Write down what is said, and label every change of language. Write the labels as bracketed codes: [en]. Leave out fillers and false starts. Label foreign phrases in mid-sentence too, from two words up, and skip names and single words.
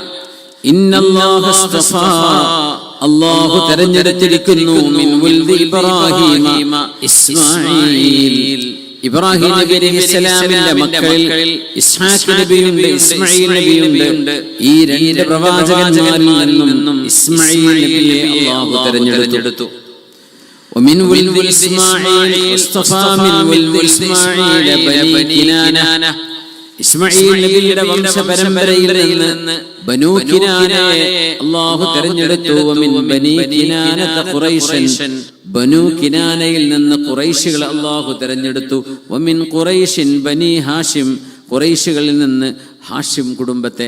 [ar] إن الله اصطفى, [ml] അല്ലാഹു തെരഞ്ഞെടുത്തിരിക്കുന്നു [ar] من ولد إبراهيم إسماعيل, [ml] ഇബ്രാഹിം നബി അലൈഹിസ്സലാമിന്റെ മക്കളിൽ ഇസ്ഹാഖ് നബിയുണ്ട്, ഇസ്മാഈൽ നബിയുണ്ട്. ഈ രണ്ട് പ്രവാചകന്മാരിൽ നിന്നും ഇസ്മാഈൽ നബിയെ അല്ലാഹു തെരഞ്ഞെടുത്തു. [ar] ومن ولد إسماعيل اصطفى من ولد إسماعيل بني كنانة, [ml] ഇസ്മാഈൽ നബിയുടെ വംശപരമ്പരയിൽ നിന്ന് ബനൂ കിനാനയെ അല്ലാഹു തിരഞ്ഞെടുത്തു. [ar] ومن بني كنانة قريشا, [ml] ബനൂ കിനാനയിൽ നിന്ന് ഖുറൈശികളെ അല്ലാഹു തിരഞ്ഞെടുത്തു. [ar] ومن قريش بني هاشم, [ml] ഖുറൈശികളിൽ നിന്ന് ഹാഷിം കുടുംബത്തെ.